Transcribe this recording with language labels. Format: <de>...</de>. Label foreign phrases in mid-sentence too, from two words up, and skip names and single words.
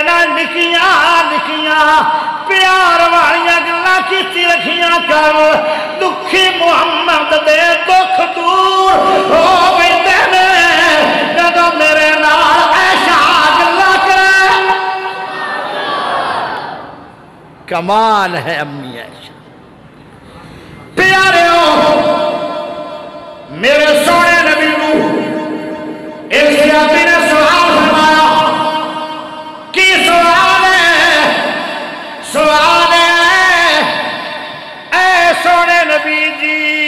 <pa>نال نکیاں نکیاں پیار والیاں گلاں کیتی رکھیاں کر دکھی محمد دے دکھ دور ہو ویندے نے جدوں میرے نال عائشہ گلاں کرے کمال ہے امی عائشہ پیاریو میرے سونے نبی نو ایک صحابی نے سوال فرمایا کی سوال ہے اے سونے نبی جی</pa>